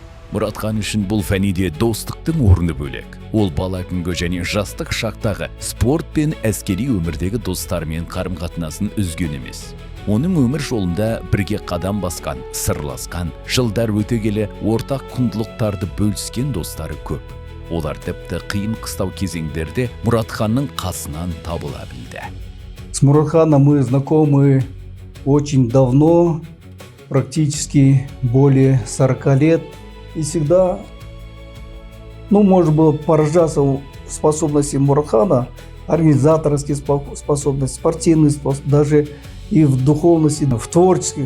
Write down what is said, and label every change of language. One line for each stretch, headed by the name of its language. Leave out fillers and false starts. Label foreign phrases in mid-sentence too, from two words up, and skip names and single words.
Kazakh: Мұратхан үшін бұл фәниде достықтың орны бөлек. Ол бала күнгі және жастық шақтағы спорт пен әскери өмірдегі достарымен қарым-қатынасын үзген емес. Оның өмір жолында бірге қадам басқан, сырласқан, жылдар өте келе ортақ құндылықтарды бөліскен достары көп. Олар тіпті қиын қыстау кезеңдерде Мұратханның қасынан табыла білді.
Russian: С Муратханом мы знакомы очень давно, практически более 40 лет. И всегда, можно было поражаться способности Муратхана, организаторские способности, спортивные способности, даже и в духовности, в творческих.